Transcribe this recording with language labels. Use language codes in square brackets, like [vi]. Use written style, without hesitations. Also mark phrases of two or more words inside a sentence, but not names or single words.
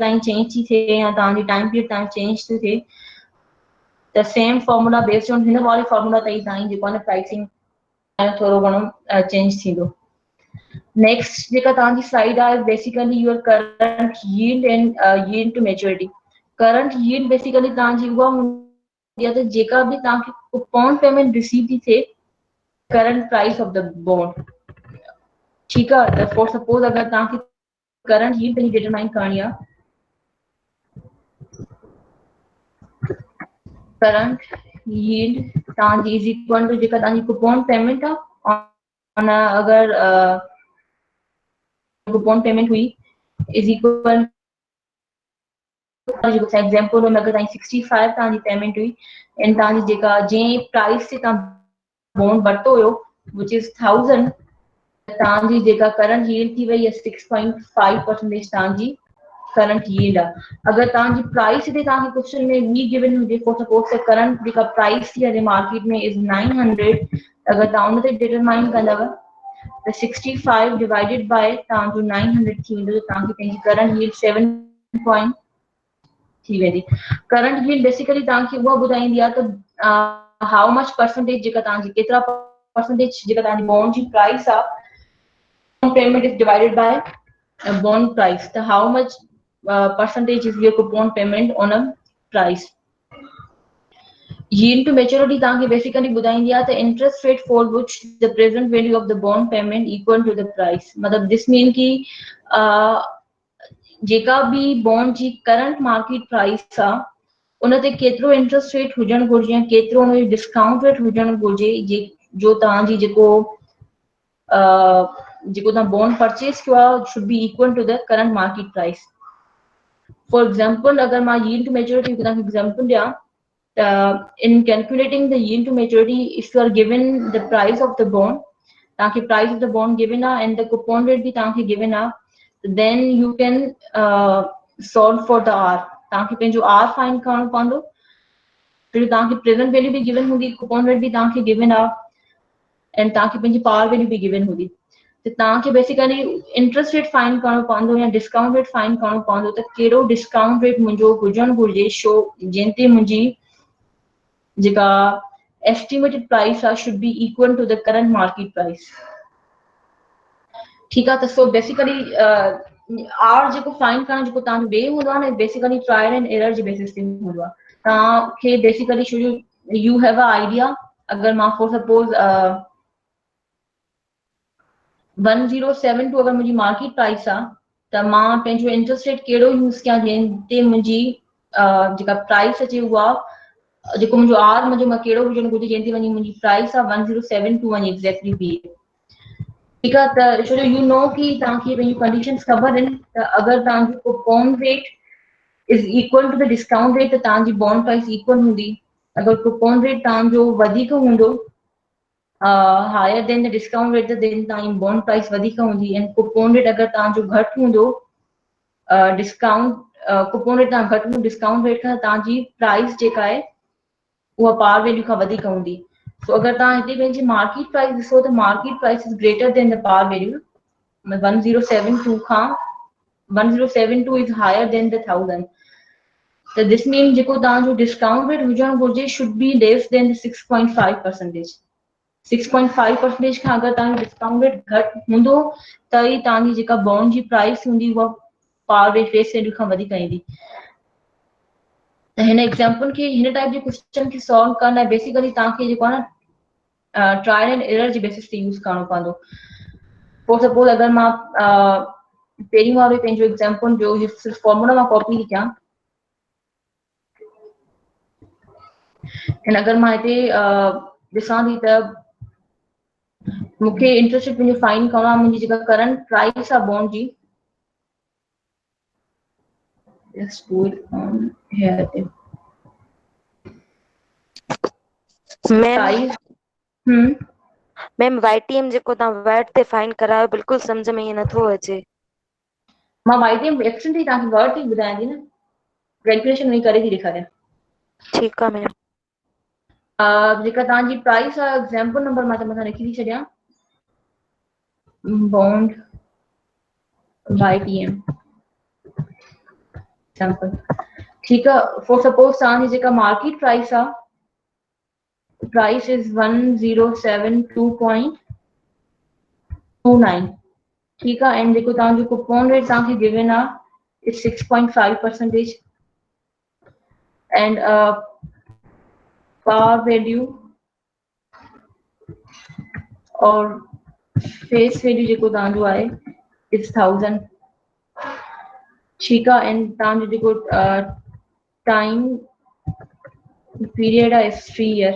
[sd] तव्हांजी चेंज थी थिए या तव्हांजी [en] time period [sd] तव्हांजी चेंज थी थिए त [en] same formula based on [sd] हिन वारे फॉर्मूला ते ई तव्हांजी जेको आहे न प्राइसिंग थोरो घणो चेंज थींदो नेक्स्ट जेका तव्हांजी स्लाइड आहे [en] basically your current yield and yield to maturity current yield basically [sd] तव्हांजी उहा या तो जेका भी तव्हांखे [en] coupon payment receive [sd] थी थिए [en] current price of the bond [hi] ठीक है [sd] त [en] for suppose [sd] अगर तव्हांखे [en] current yield [sd] पंहिंजी डिटरमाइन करणी आहे [en] current yield [sd] तव्हांजी [en] is equal to [sd] जेका तव्हांजी [en] coupon payment [sd] आहे अगर [en] coupon payment [sd] हुई [en] is equal example [sd] में अगर तव्हांजी 65 तव्हांजी पेमेंट हुई ऐं तव्हांजी जेका जंहिं प्राइस ते तव्हां बॉन्ड वरितो हुयो [en] which is [sd] 1000 तव्हांजी जेका [en] current yield [sd] थी वई आहे 6.5% तव्हांजी [en] current yield [sd] आहे अगर तव्हांजी प्राइस ते तव्हांखे क्वेश्चन में [en] be given [sd] हुजे [en] for suppose [sd] त करंट जेका प्राइस थी आहे मार्केट में इज़ 900 अगर तव्हां उन ते डिटरमाइन कंदव त 65 [en] divided by [sd] तव्हांजो 900 थी वेंदो त तव्हांखे पंहिंजी [en] current yield [sd] 7 थी वेंदी [en] current yield basically [sd] तव्हांखे उहा ॿुधाईंदी आहे त [en] how much percentage [sd] जेका तव्हांजी केतिरा परसेंटेज जेका तव्हांजी बॉन्ड जी प्राइस आहे [en] payment is divided by bond price [sd] त [en] how much percentage is your coupon payment on a price yield to maturity [sd] तव्हांखे बेसिकली ॿुधाईंदी आहे त [en] interest rate for which the present value of the bond payment equal to the price [sd] मतलब [en] this mean [sd] कि जेका भी बॉन्ड जी [en] current market price [sd] आहे उन ते केतिरो [en] interest rate [sd] हुजणु घुरिजे या केतिरो उन जो [en] discount rate [sd] हुजणु घुरिजे जो तव्हांजी जेको तव्हां [en] bond purchase [sd] कयो आहे [en] should be equal to the current market price for example [sd] अगर मां [en] yield to maturity [sd] तव्हांखे एग्जांपल ॾियां त [en] in calculating the yield to maturity if you are given the price of the bond [sd] तव्हांखे [en] price of the bond given [sd] आहे [en] and the coupon rate [sd] भी तव्हांखे given आहे [en] then you can solve for the [sd] R तव्हांखे पंहिंजो R फाइंड करणो पवंदो फिर तव्हांखे [en] present value [sd] भी गिवन हूंदी [en] coupon rate [sd] भी तव्हांखे गिवन आहे एंड तव्हांखे पंहिंजी [en] power value [sd] भी गिवन हूंदी त तव्हांखे [en] basically interest rate find [sd] करणो पवंदो या [en] discount rate find [sd] करणो पवंदो त कहिड़ो [en] discount rate [sd] मुंहिंजो हुजणु घुरिजे शो जंहिं ते मुंहिंजी जेका [en] estimated price [sd] आहे [en] should be equal to the current market price [sd] ठीक आहे त [en] so basically [sd] आर जेको फाइंड करण जेको तव्हांजो ॿिए हूंदो आहे न [en] basically trial and error [sd] जे बेसिस ते हूंदो आहे तव्हांखे [en] basically should you have a idea [sd] अगर मां [en] for suppose [sd] 1072 अगर मुंहिंजी [en] market price [sd] आहे त मां पंहिंजो [en] interest rate [sd] कहिड़ो यूज़ कयां जंहिंते मुंहिंजी जेका प्राइस अचे उहा जेको मुंहिंजो आर मुंहिंजो मां कहिड़ो हुजणु घुरिजे जंहिंते वञी मुंहिंजी प्राइस आहे 1072 वञी एक्ज़ैक्टली बीहे। ठीकु आहे, त छो जो [en] you know [sd] कि तव्हांखे पंहिंजी कंडीशंस ख़बर आहिनि त अगरि तव्हांजो [en] coupon rate is equal to the discount rate [sd] त तव्हांजी [en] bond price equal [sd] हूंदी। अगरि [en] coupon rate [sd] तव्हांजो वधीक हूंदो [en] higher than the discount rate then [sd] तव्हांजी [en] bond price [sd] वधीक हूंदी ऐं [en] coupon rate [sd] अगरि तव्हांजो घटि हूंदो [en] discount coupon rate [sd] तव्हां घटि हूंदो [en] discount rate [sd] खां तव्हांजी प्राइस जेका आहे उहा [en] par value [sd] खां वधीक हूंदी। सो अगर तव्हां हिते पंहिंजी [en] market price [sd] ॾिसो त [en] market price is greater than the par value [sd] 1072 खां 1072 [en] is higher than the [sd] 1000। त [en] this mean [sd] जेको तव्हांजो [en] discount rate [sd] हुजणु घुरिजे [en] should be less than [sd] 6.5%। 6.5% खां अगरि तव्हांजो [en] discount rate [sd] घटि हूंदो त ई तव्हांजी जेका बॉन्ड जी प्राइस हूंदी उहा [en] par rate face value [sd] खां वधीक ईंदी। त हिन एग्जाम्पल खे हिन टाइप जे क्वेश्चन खे सॉल्व करण लाइ बेसिकली तव्हांखे जेको आहे न [en] trial and error [sd] जे बेसिस ते यूज़ करणो पवंदो। [en] for suppose [sd] अगरि मां पहिरीं वारो पंहिंजो एग्जाम्पल जो सिर्फ़ु फॉर्मूला मां कॉपी थी कयां अगरि मां हिते ॾिसां थी त मूंखे [en] interest rate [sd] मुंहिंजो फाइंड करणो आहे मुंहिंजी जेका [en] current price [sd] आहे बॉन्ड जी [en] Let's do it on here. [sd] मैम प्राइस मैम YTM जेको तव्हां वर्ड ते फाइंड करायो बिल्कुलु सम्झ में ईअं नथो अचे। मां YTM एक्शन थी तव्हांखे वर्ड थी ॿुधायां थी न कैलकुलेशन वही करे थी ॾेखारियां। ठीकु आहे मैम। जेका तव्हांजी प्राइस आहे [en] example number [sd] मां त मथां लिखी थी छॾियां [en] bond YTM example. [sd] ठीकु आहे, [en] for suppose [sd] तव्हांजी जेका [en] market price [sd] आहे [en] price is [sd] 1072.29। ठीकु आहे, एंड जेको तव्हांजो [en] coupon rate [sd] तव्हांखे गिवन आहे इज 6.5% [en] and par value or face value [sd] जेको तव्हांजो आहे इज 1000। ठीकु आहे, एंड तव्हांजो जेको [en] time period [sd] आहे 3 ईयर।